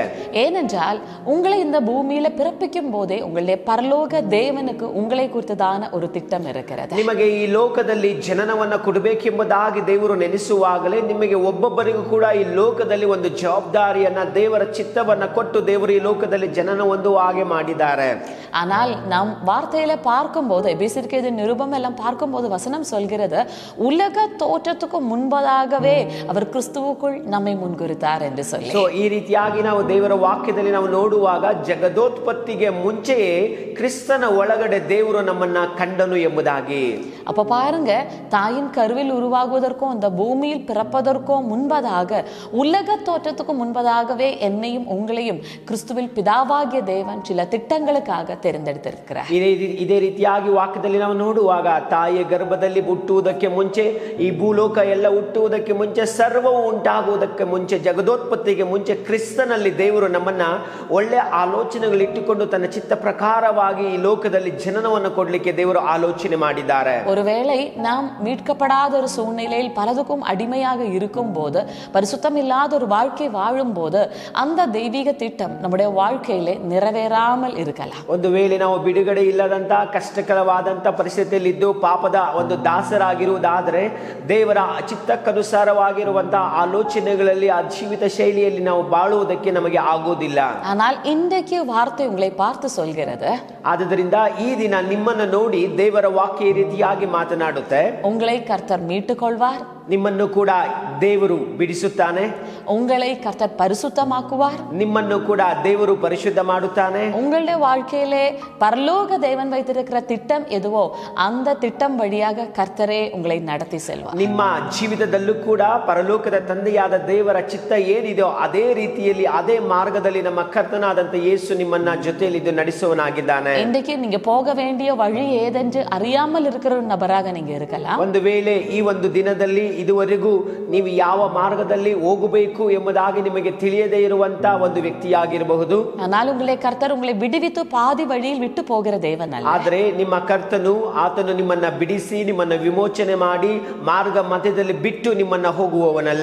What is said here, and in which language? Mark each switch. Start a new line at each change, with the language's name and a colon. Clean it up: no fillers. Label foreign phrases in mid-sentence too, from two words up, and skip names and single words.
Tamil: ஏனென்றால் உங்களை இந்த பூமியில பிறப்பிக்கும் போதே உங்களுடைய பரலோக தேவனுக்கு உங்களை குறித்ததான ஒரு திட்டம் இருக்கிறது.
Kannada: ನಿಮಗೆ ಈ ಲೋಕದಲ್ಲಿ ಜನನವನ್ನ ಕೊಡಬೇಕೆಂಬುದಾಗಿ ದೇವರು ನೆನೆಸುವಾಗಲೇ ನಿಮಗೆ ಒಬ್ಬೊಬ್ಬರಿಗೂ ಕೂಡ ಈ ಲೋಕದಲ್ಲಿ ಒಂದು ಜವಾಬ್ದಾರಿಯನ್ನ, ದೇವರ ಚಿತ್ತವನ್ನ ಕೊಟ್ಟು ದೇವರು ಈ ಲೋಕದಲ್ಲಿ ಜನನ ಒಂದು ಹಾಗೆ ಮಾಡಿದ್ದಾರೆ.
Tamil: ஆனால் நாம் வார்த்தையில பார்க்கும்போது, எபேசியருக்கு நிருபம் எல்லாம் பார்க்கும்போது வசனம் சொல்கிறது, உலக தோற்றத்துக்கு முன்பதாகவே அவர் கிறிஸ்துவுக்குள் நம்மை முன்குறித்தார் என்று சொல்லி.
Kannada: ಈ ರೀತಿಯಾಗಿ ನಾವು ದೇವರ ವಾಕ್ಯದಲ್ಲಿ ನಾವು ನೋಡುವಾಗ ಜಗದೋತ್ಪತ್ತಿಗೆ ಮುಂಚೆಯೇ ಕ್ರಿಸ್ತನ ಒಳಗಡೆ ದೇವರು ನಮ್ಮನ್ನ ಕಂಡನು ಎಂಬುದಾಗಿ.
Tamil: அப்ப பாருங்க, தாயின் கருவில் உருவாகுவதற்கும் இந்த பூமியில் பிறப்பதற்கும் முன்பதாக, உலக தோற்றத்துக்கு முன்பதாகவே என்னையும் உங்களையும் கிறிஸ்துவில் பிதாவாகிய தேவன் சில திட்டங்களுக்காக தெரிந்தெடுத்திருக்கிறார்.
Kannada: ಇದೇ ರೀತಿಯಾಗಿ ವಾಕ್ಯದಲ್ಲಿ ನಾವು ನೋಡುವಾಗ ತಾಯಿಯ ಗರ್ಭದಲ್ಲಿ ಹುಟ್ಟುವುದಕ್ಕೆ ಮುಂಚೆ, ಈ ಭೂಲೋಕ ಎಲ್ಲ ಹುಟ್ಟುವುದಕ್ಕೆ ಮುಂಚೆ, ಸರ್ವವು ಉಂಟಾಗುವುದಕ್ಕೆ ಮುಂಚೆ, ಜಗದೋತ್ಪತ್ತಿಗೆ ಮುಂಚೆ ಕ್ರಿಸ್ತನಲ್ಲಿ ದೇವರು ನಮ್ಮನ್ನ ಒಳ್ಳೆ ಆಲೋಚನೆಗಳಿಟ್ಟುಕೊಂಡು ತನ್ನ ಚಿತ್ತ ಪ್ರಕಾರವಾಗಿ ಈ ಲೋಕದಲ್ಲಿ ಜನನವನ್ನು ಕೊಡ್ಲಿಕ್ಕೆ ದೇವರು ಆಲೋಚನೆ ಮಾಡಿದ್ದಾರೆ.
Tamil: ஒருவேளை நாம் மீட்கப்படாத ஒரு சூழ்நிலையில் பலதுக்கும் அடிமையாக இருக்கும் போது, பரிசுத்தம் இல்லாத ஒரு வாழ்க்கை வாழும் போது, அந்த தெய்வீக திட்டம் நம்முடைய வாழ்க்கையிலே நிறைவேறாமல் இருக்கலாம்.
Kannada: ಒಂದು ವೇಳೆ ನಾವು ಬಿಡುಗಡೆ ಇಲ್ಲದಂತ ಕಷ್ಟಕರವಾದಂತ ಪರಿಸ್ಥಿತಿಯಲ್ಲಿದ್ದು ಪಾಪದ ಒಂದು ದಾಸರಾಗಿರುವುದಾದರೆ, ದೇವರ ಚಿತ್ತಕ್ಕನುಸಾರವಾಗಿರುವಂತಹ ಆಲೋಚನೆಗಳಲ್ಲಿ ಆ ಜೀವಿತ ಶೈಲಿಯಲ್ಲಿ ನಾವು ಬಾಳುವುದಕ್ಕೆ ನಮಗೆ ಆಗೋದಿಲ್ಲ.
Tamil: ஆனால் இன்றைக்கு வார்த்தை உங்களை பார்த்து சொல்கிறது,
Kannada: ಆದ್ದರಿಂದ ಈ ದಿನ ನಿಮ್ಮನ್ನು ನೋಡಿ ದೇವರ ವಾಕ್ಯ ಈ ರೀತಿಯಾಗಿ ಮಾತನಾಡುತ್ತೆ,
Tamil: உங்களை கர்த்தர் மீட்டுக் கொள்வார்,
Kannada: ನಿಮ್ಮನ್ನು ಕೂಡ ದೇವರು ಬಿಡಿಸುತ್ತಾನೆ.
Tamil: உங்களை கர்த்தர் பரிசுத்தமாக்குவார்.
Kannada: ನಿಮ್ಮನ್ನು ಕೂಡ ದೇವರು ಪರಿಶುದ್ಧ ಮಾಡುತ್ತಾನೆ.
Tamil: உங்களுடைய வாழ்க்கையிலே பரலோக தேவன் வைத்திருக்கிற திட்டம் எதுவோ அந்த திட்டம் வழியாக கர்த்தரே உங்களை நடத்தி செல்வார்.
Kannada: ನಿಮ್ಮ ಜೀವಿತದಲ್ಲೂ ಕೂಡ ಪರಲೋಕದ ತಂದೆಯಾದ ದೇವರ ಚಿತ್ತ ಏನಿದೆಯೋ ಅದೇ ರೀತಿಯಲ್ಲಿ ಅದೇ ಮಾರ್ಗದಲ್ಲಿ ನಮ್ಮ ಕರ್ತನಾದಂತ ಯೇಸು ನಿಮ್ಮನ್ನ ಜೊತೆಯಲ್ಲಿದ್ದು ನಡೆಸುವನಾಗಿದ್ದಾನೆ.
Tamil: இன்றைக்கு நீங்க போக வேண்டிய வழி ஏதென்று அறியாமல் இருக்கிற ஒரு நபராக நீங்க இருக்கலாம்.
Kannada: ಒಂದು ವೇಳೆ ಈ ಒಂದು ದಿನದಲ್ಲಿ ಇದುವರೆಗೂ ನೀವು ಯಾವ ಮಾರ್ಗದಲ್ಲಿ ಹೋಗಬೇಕು ಎಂಬುದಾಗಿ ನಿಮಗೆ ತಿಳಿಯದೇ ಇರುವಂತ ಒಂದು ವ್ಯಕ್ತಿಯಾಗಿರಬಹುದು.
Tamil: ஆனால் உங்களை கர்த்தர் உங்களை விடுவித்து பாதி வழியில் விட்டு போகிற தேவன் அல்ல.
Kannada: ಆದರೆ ನಿಮ್ಮ ಕರ್ತನು ಆತನು ನಿಮ್ಮನ್ನ ಬಿಡಿಸಿ ನಿಮ್ಮನ್ನ ವಿಮೋಚನೆ ಮಾಡಿ ಮಾರ್ಗ ಮಧ್ಯದಲ್ಲಿ ಬಿಟ್ಟು ನಿಮ್ಮನ್ನ ಹೋಗುವವನಲ್ಲ.